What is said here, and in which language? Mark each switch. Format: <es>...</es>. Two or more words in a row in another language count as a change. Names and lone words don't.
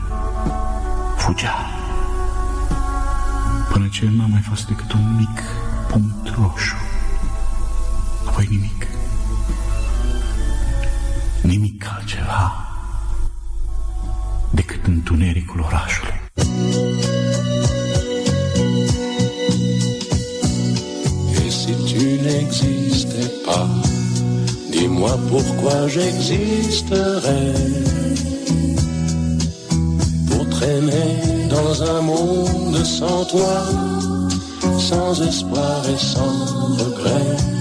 <ro>Până ce n-a mai fost decât un mic punct roșu. Apoi nimic. Nimic altceva decât întunericul orașului.</ro> <fr>Et si tu n'existais pas, dis-moi pourquoi j'existerais. Pour traîner dans un monde sans toi, sans espoir et sans regret.</fr>